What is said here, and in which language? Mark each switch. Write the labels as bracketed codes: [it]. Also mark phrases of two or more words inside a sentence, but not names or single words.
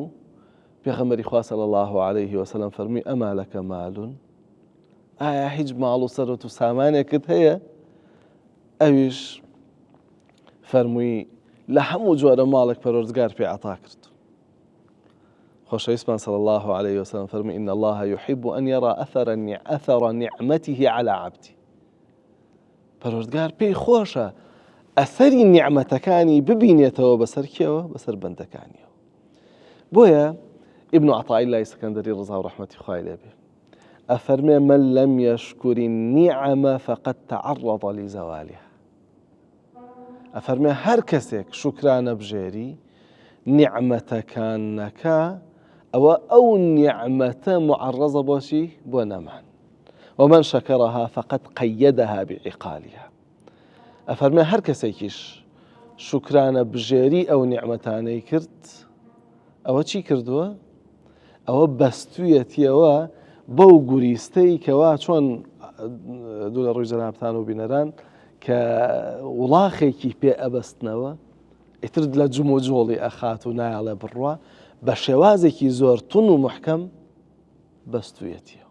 [ckb] پێغەمبەری خوا [ar] صلی الله عليه وسلم [ckb] فەرمووی [ar] ئەما لەکە مالون، [ckb] ئایا هیچ ماڵ و سەرۆت و سامانێکت هەیە؟ ئەویش فەرمووی لە هەموو جۆرە ماڵێک پەروەردگار پێ عەتا کرد. خۆشەویستمان [ar] صلی الله عليه وسلم [ckb] فەرمووی [ar] إن الله يحب أن يرى أثر نعمته على عبده. [ckb] پەروەردگار پێی خۆشە ئەسەری نیعمەتەکانی ببینێتەوە بەسەر کێوە بەسەر بەندەکانیەوە. بۆیە ابن عطاء الله السكندري [ar] رضا ورحمة [ckb] خوای لێ بێ ئەفەرمێ [ar] من لم يشكر النعمة فقد تعرض لزوالها. [ckb] ئەفەرمێ هەر کەسێک شوکرانە بژێری نیعمەتەکان نەکا ئەوە ئەو نیعمەتە معرضە بۆشی بۆ نەمان. [ar] ومن شكرها فقد قيدها بعقالها. [ckb] ئەفەرمێ هەر کەسێکیش شوکرانە بژێری ئەو نیعمەتانەی کرد ئەوە چی کردووە؟ ئەوە بەستوویەتیەوە بەو گوریستەی کەوا چۆن دوو لە ڕووی جەنابتان و بینەران کە وڵاخێکی پێ ئەبەستنەوە ئیتر لە جوم و جۆڵی ئەخات و نایڵێ بڕوە بە شێوازێکی زۆر تون و محکەم بەستوویەتیەوە.